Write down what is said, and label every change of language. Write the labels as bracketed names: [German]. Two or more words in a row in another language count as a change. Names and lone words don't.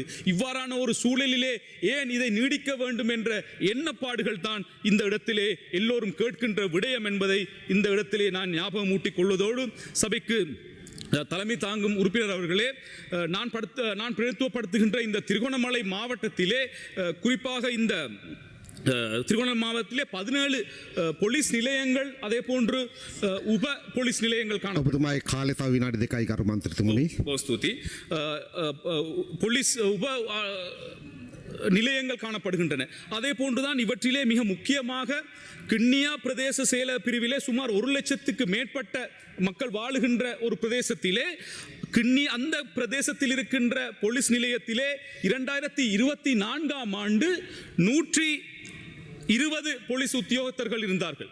[Tamil] இவ்வாறான ஒரு சூழலிலே ஏன் இதை நீடிக்க வேண்டும் என்ற எண்ணப்பாடுகள் தான் இந்த இடத்திலே எல்லோரும் கேட்கின்ற விடயம் என்பதை இந்த இடத்திலே நான் ஞாபகம் ஊட்டிக் கொள்வதோடு, சபைக்கு தலைமை தாங்கும் உறுப்பினர் அவர்களே, நான் பிரதித்துவப்படுத்துகின்ற இந்த திருகோணமலை மாவட்டத்திலே குறிப்பாக இந்த திருகோணமலை மாவட்டத்திலே 17 போலீஸ் நிலையங்கள் அதே போன்று உப போலீஸ் நிலையங்கள் [Sinhala] ඔබතුමායි කාලය තව විනාඩි 2යි කරු මන්ත්‍රීතුමනි. ஸ்துதி. [Tamil] போலீஸ் உப நிலையங்கள் காணப்படுகின்றன. அதே போன்றுதான் இவற்றிலே மிக முக்கியமாக கிண்ணியா பிரதேச செயல பிரிவிலே சுமார் 1 லட்சத்துக்கு மேற்பட்ட மக்கள் வாழுகின்ற ஒரு பிரதேசத்திலே அந்த பிரதேசத்தில் இருக்கின்ற போலீஸ் நிலையத்திலே 2024ஆம் ஆண்டு 120 போலீஸ் உத்தியோகத்தர்கள் இருந்தார்கள்.